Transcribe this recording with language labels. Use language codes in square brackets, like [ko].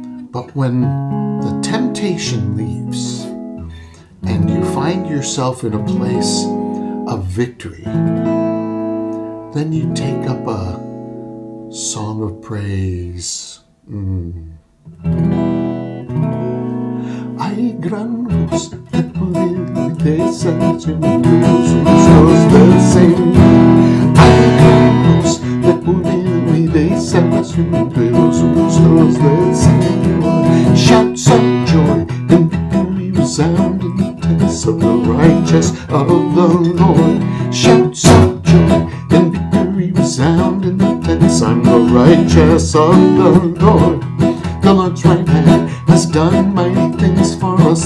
[en] But when the temptation leaves and you find yourself in a place of victory, then you take up a song of praise. [es] Hay gran luz de poder y de salvación entre los rostros del Señor. Hay gran luz de poder y de salvación entre los rostros del Señor. [en] Shouts of joy and victory resound in the tents of the righteous of the Lord. Shouts of joy and victory resound in the tents of the righteous of the Lord. The Lord's right hand has done mighty things for us.